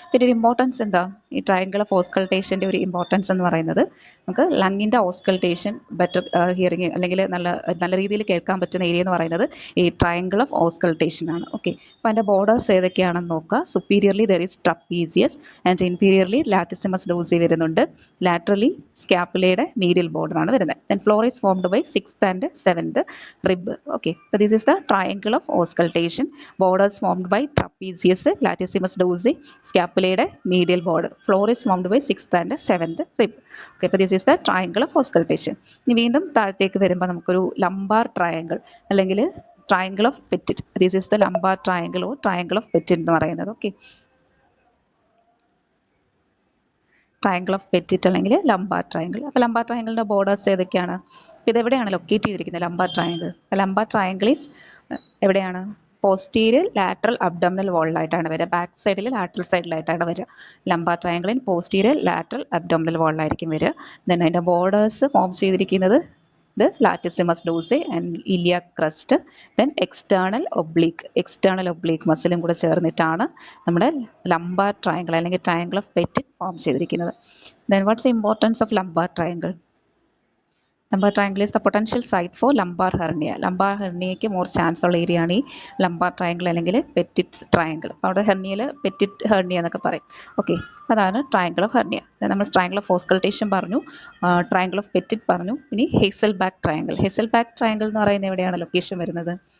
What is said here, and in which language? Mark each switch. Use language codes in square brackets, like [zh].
[ml] പിന്നെ ഒരു ഇമ്പോർട്ടൻസ് എന്താ, ഈ ട്രയാങ്കിൾ ഓഫ് ഓസ്കൾട്ടേഷൻ്റെ ഒരു ഇമ്പോർട്ടൻസ് എന്ന് പറയുന്നത് നമുക്ക് ലങ്ങിൻ്റെ ഓസ്കൾട്ടേഷൻ ബെറ്റർ ഹിയറിങ് അല്ലെങ്കിൽ നല്ല രീതിയിൽ കേൾക്കാൻ പറ്റുന്ന ഏരിയ എന്ന് പറയുന്നത് ഈ ട്രയാങ്കിൾ ഓഫ് ഓസ്കൾട്ടേഷൻ ആണ്. ഓക്കെ, അപ്പോൾ അതിൻ്റെ ബോർഡേഴ്സ് ഏതൊക്കെയാണെന്ന് നോക്കുക. [en] superiorly there is trapezius and inferiorly latissimus dorsi [ml] വരുന്നുണ്ട്. ലാറ്ററലി സ്കാപ്പുലയുടെ മീഡിയൽ ബോർഡർ ആണ് വരുന്നത്. [en] Then floor is formed by 6th and 7th rib. Okay, so this is the triangle of auscultation. Borders formed by trapezius, latissimus dorsi, scapulae, medial border. Floor is formed by 6th and 7th rib. Okay, so this is the triangle of auscultation. [ml] ഇനി വീണ്ടും താഴത്തേക്ക് വരുമ്പോൾ നമുക്കൊരു lumbar triangle അല്ലെങ്കിൽ triangle of Petit. [en] this is the lumbar triangle or triangle of Petit [ml] എന്ന് പറയുന്നത്. Okay, triangle of Petit അല്ലെങ്കിൽ lumbar triangle. അപ്പോൾ ലംബാർ ട്രയാങ്കിളിൻ്റെ ബോർഡേഴ്സ് ഏതൊക്കെയാണ്? ഇതെവിടെയാണ് ലൊക്കേറ്റ് ചെയ്തിരിക്കുന്നത് lumbar triangle? Lumbar triangle is എവിടെയാണ്? പോസ്റ്റീരിയർ ലാറ്ററൽ അബ്ഡോമിനൽ വോളിലായിട്ടാണ് വരിക. Back സൈഡിൽ ലാറ്ററൽ സൈഡിലായിട്ടാണ് വരിക. ലംബാർ ട്രയാങ്കിളിൻ പോസ്റ്റീരിയർ ലാറ്ററൽ അബ്ഡോമിനൽ വോളിലായിരിക്കും വരിക. ദെൻ അതിൻ്റെ ബോർഡേഴ്സ് ഫോം ചെയ്തിരിക്കുന്നത് [en] the latissimus dorsi and iliac crust, then external oblique [ml] മസിലും കൂടെ ചേർന്നിട്ടാണ് നമ്മുടെ ലംബാർ ട്രയാങ്കിൾ അല്ലെങ്കിൽ ട്രയാങ്കിൾ ഓഫ് പെറ്റിറ്റ് ഫോം ചെയ്തിരിക്കുന്നത്. [en] then what's the importance of lumbar triangle? Lumbar triangle is the potential site for lumbar hernia. [ml] Lumbar herniയയ്ക്ക് more chance ഉള്ള area ആണ് ഈ lumbar triangle അല്ലെങ്കിൽ Petit triangle. അപ്പോൾ അവിടെ ഹെർണിയയിൽ പെറ്റിറ്റ് ഹെർണിയ എന്നൊക്കെ പറയും. ഓക്കെ, അതാണ് ട്രയാങ്കിൾ ഓഫ് ഹെർണിയ. നമ്മൾ ട്രയാങ്കിൾ ഓഫ് ഓസ്കൾട്ടേഷൻ പറഞ്ഞു, ട്രയാങ്കിൾ ഓഫ് പെറ്റിറ്റ് പറഞ്ഞു. ഇനി ഹെസൽ ബാക്ക് ട്രയാങ്കിൾ. ഹെസൽ ബാക്ക് ട്രയാങ്കിൾ എന്ന് പറയുന്നത് എവിടെയാണ് ലൊക്കേഷൻ വരുന്നത്?